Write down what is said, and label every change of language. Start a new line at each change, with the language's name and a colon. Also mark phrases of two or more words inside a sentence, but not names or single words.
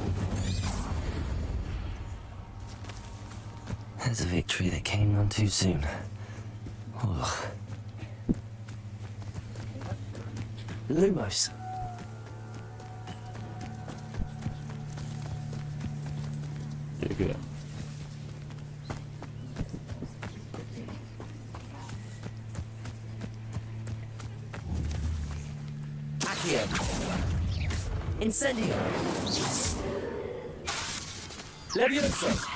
English: There's a victory that came none too soon. Ugh. Lumos.
Hindi: ठीक है।
English: Accio. Incendio. Leviosa.